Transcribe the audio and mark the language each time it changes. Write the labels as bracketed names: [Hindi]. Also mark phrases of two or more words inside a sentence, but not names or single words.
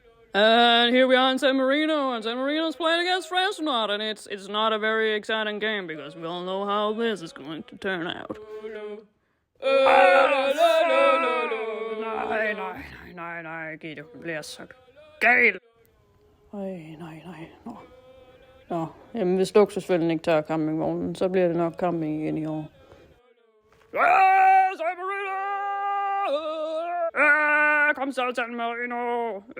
[English] And here we are in San Marino, and San Marino's playing against Fresnot, and it's not a very exciting game because we all know how this is going to turn out. [Danish] Nej, Gitte, hun bliver så gal. Nej. Nå, jamen hvis luksusfælden ikke tager campingvognen, så bliver det nok camping igen i år. San Marino! Kom så, San Marino!